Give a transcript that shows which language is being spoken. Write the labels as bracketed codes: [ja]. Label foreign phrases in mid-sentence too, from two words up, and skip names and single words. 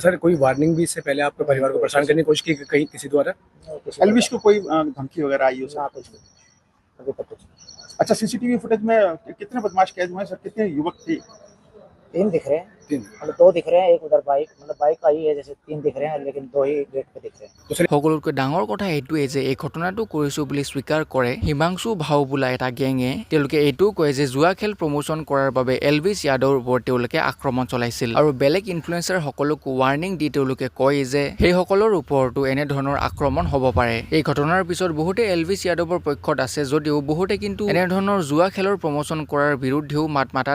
[hi] सर कोई वार्निंग भी इससे पहले आपके परिवार को परेशान करने की कोशिश की कहीं किसी द्वारा एल्विश को कोई धमकी वगैरह आई हो ना कुछ अभी तक कुछ अच्छा सीसीटीवी फुटेज में कितने बदमाश कैद हुए हैं सर कितने युवक थे 3 दिख रहे हैं तीन मतलब 2 दिख रहे हैं एक उधर बाइक मतलब बाइक आई है जैसे 3 दिख रहे हैं लेकिन 2 ही गेट पे दिख रहे हैं [as] সকলোতকৈ ডাঙৰ কথা এইটোৱে যে এই ঘটনাটো কৰিছো বুলি স্বীকাৰ কৰে হিমাংশু ভাও বোলা এটা গেঙে তেওঁলোকে এইটোও কয় যে জুৱা খেল প্ৰমোচন কৰাৰ বাবে এলভিছ যাদৱৰ ওপৰত তেওঁলোকে আক্ৰমণ চলাইছিল আৰু বেলেগ ইনফ্লুৱেঞ্চাৰ সকলকো ৱাৰ্নিং দি তেওঁলোকে কয় যে সেই সকলৰ ওপৰতো এনে ধৰণৰ আক্ৰমণ হ'ব পাৰে এই ঘটনাৰ পিছত বহুতে এলভিছ যাদৱৰ পক্ষত আছে যদিও বহুতে কিন্তু এনে ধৰণৰ জুৱা খেলৰ প্ৰমোচন কৰাৰ বিৰুদ্ধেও মাত মাতা